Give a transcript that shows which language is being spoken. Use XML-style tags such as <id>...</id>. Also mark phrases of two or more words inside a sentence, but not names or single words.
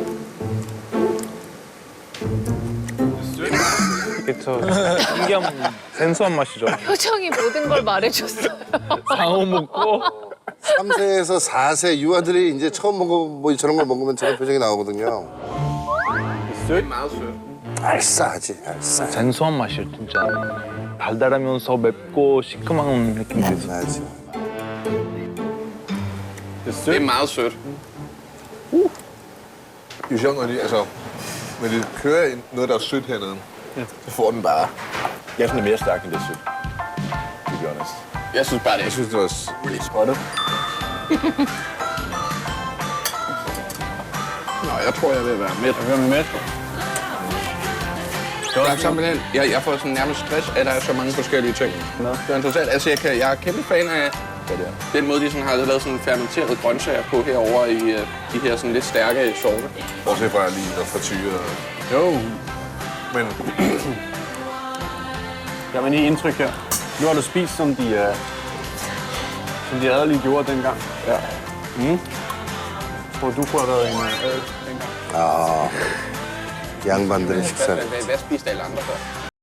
<ko>그쵸. 신기한 생소한 맛이죠. 표정이 모든 걸 말해줬어요. 상어 먹고 3세에서 4세 유아들이 이제 처음 먹어 뭐 저런 걸 먹으면 저런 표정이 나오거든요.</ko> <da>Det er meget sødt.</da> <ko>알싸하지, 알싸. 생소한 맛이에요 진짜. 달달하면서 맵고 시큼한 느낌이 있어요. 알싸하지.</ko> <da>Det er meget sødt. Det er sjovt, når de, altså, når de kører ind noget, der er sødt hernede, så får den bare... Jeg synes, det er mere stærkt, end det er sødt.</da> <en>To be honest.</en> <da>Jeg synes bare, det er Jeg synes, det var really spottet. Nå, jeg tror, jeg vil være med. Jeg vil med. Jeg er simpelthen, jeg får sådan nærmest stress, at der er så mange forskellige ting. Det er interessant. Altså, jeg er kæmpe fan af den måde, de sådan har lavet sådan fermenterede grøntsager på herovre i de her sådan lidt stærke sorte. Bortset fra lige noget frityre. Jo. Men Jeg vil lige indtryk her. Nu har du spist, som de adelige gjorde dengang. Ja. Tror du kunne have været en adel dengang?</da> <ko>아, 양반들의 식사를.</ko> <da>Hvad spiste alle andre før?</da>